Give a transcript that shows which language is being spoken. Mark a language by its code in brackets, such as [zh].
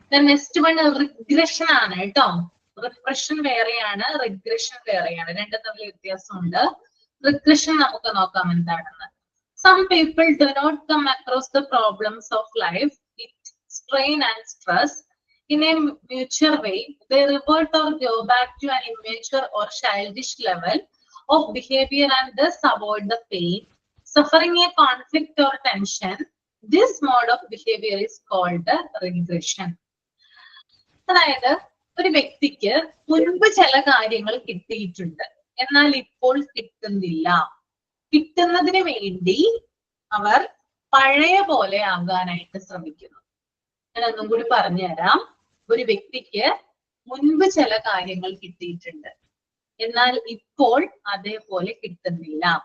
[en] next one [ml] regression ആണ് കേട്ടോ. Repression വേറെയാണ്, റിഗ്രഷൻ വേറെയാണ്, രണ്ടും തമ്മിൽ വ്യത്യാസമുണ്ട്. റിഗ്രഷൻ നമുക്ക് നോക്കാം എന്താണെന്ന്. [en] Some people do not come across the problems of life with strain and stress in a mutual way. They revert or go back to an immature or childish level of behavior and thus avoid the pain. Suffering a conflict or tension, this mode of behavior is called regression. [ml] അതായത് ഒരു വ്യക്തിക്ക് മുൻപ് ചില കാര്യങ്ങൾ കിട്ടിയിട്ടുണ്ട്, എന്നാൽ ഇപ്പോൾ കിട്ടുന്നില്ല. കിട്ടുന്നതിന് വേണ്ടി അവർ പഴയ പോലെ ആകാനായിട്ട് ശ്രമിക്കുന്നു. ഞാൻ ഒന്നും കൂടി പറഞ്ഞുതരാം. ഒരു വ്യക്തിക്ക് മുൻപ് ചില കാര്യങ്ങൾ കിട്ടിയിട്ടുണ്ട്, എന്നാൽ ഇപ്പോൾ അതേപോലെ കിട്ടുന്നില്ല.